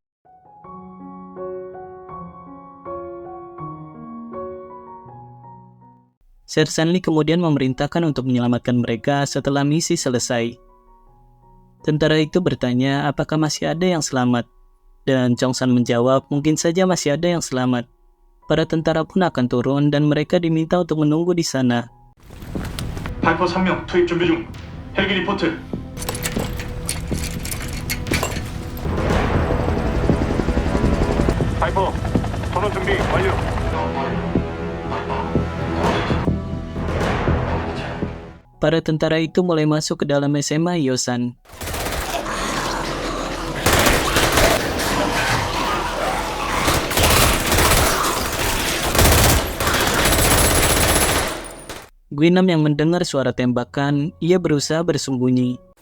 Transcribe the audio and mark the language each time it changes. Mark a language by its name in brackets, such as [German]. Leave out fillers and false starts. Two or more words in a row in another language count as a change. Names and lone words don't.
[Indonesian] Sersan Lee kemudian memerintahkan untuk menyelamatkan mereka setelah misi selesai. Tentara itu bertanya apakah masih ada yang selamat, dan Chongsan menjawab mungkin saja masih ada yang selamat. Para tentara pun akan turun dan mereka diminta untuk menunggu di sana. [Korean] 파이퍼 3명 투입 준비 중. 헬기 리포트. 파이퍼, 전원 준비 완료. [Indonesian] Para tentara itu mulai masuk ke dalam SMA Yosan. Guinam yang mendengar suara tembakan, ia berusaha bersembunyi.